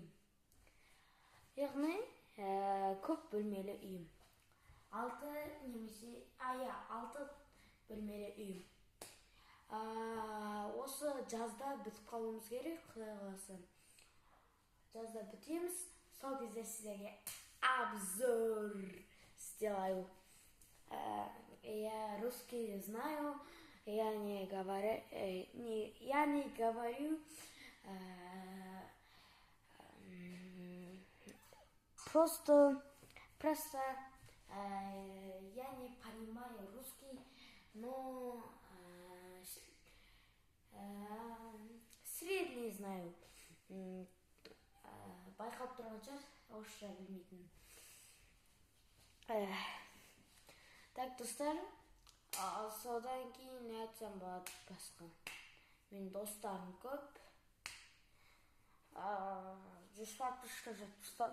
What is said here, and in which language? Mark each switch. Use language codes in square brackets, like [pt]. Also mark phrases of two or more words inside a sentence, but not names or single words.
[kk] Яғни көп бөлмелі үйім. 6 бөлмелі үйім. Осы жазда бітіп қалуымыз керек, Құдай қаласа. Жазда бітеміз, сол кезде сіздерге [ru] обзор сделаю. Я русский знаю, я не говорю, просто я не понимаю русский, но средний знаю. [kk] Байқап тұрған шығар, орысша білмейтін. Так, достар, содан кейін не айтсам болады басқа. Мен достарым көп. 100 подписчикке жетті.